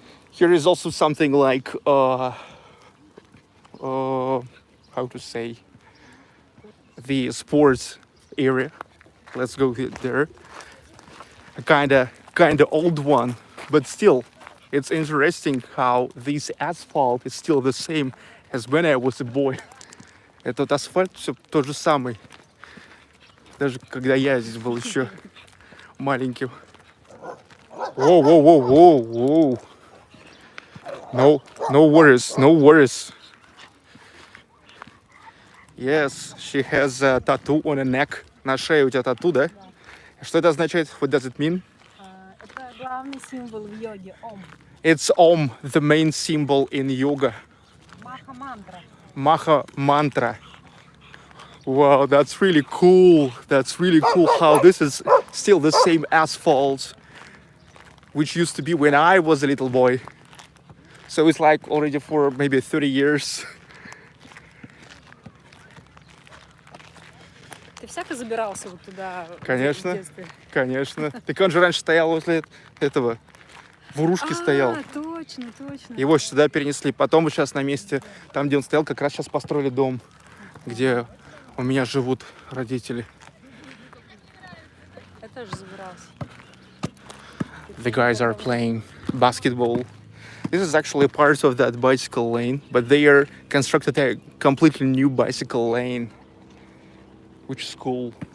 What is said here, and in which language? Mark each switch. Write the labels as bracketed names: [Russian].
[English] Here is also something like how to say, the sports area. Let's go there. A kinda old one, but still, it's interesting how this asphalt is still the same as when I was a boy. [Russian] Этот асфальт все тот же самый, даже когда я здесь был еще маленьким. Whoa, whoa, whoa, whoa, whoa. [English] No worries, no worries. Yes, she has a tattoo on her neck. [Russian] На шее у тебя тату, да? Что это означает? [English] What does it mean? [Russian] Это главный символ в йоге. Ом. [English] It's Om, the main symbol in yoga. [Russian] Маха мантра. [English] Maha mantra. Wow, that's really cool. That's really cool how this is still the same asphalt which used to be when I was a little boy. So it's like already for maybe 30 years. [Russian] Ты всяко забирался вот туда Конечно, в детстве? конечно. Так он же раньше стоял возле этого, в Урушке стоял. Точно. Его сюда перенесли. Потом вот сейчас на месте, там, где он стоял, как раз сейчас построили дом, где у меня живут родители. Я тоже забирался. [English] The guys are playing basketball. This is actually part of that bicycle lane, but they are constructed a completely new bicycle lane, which is cool.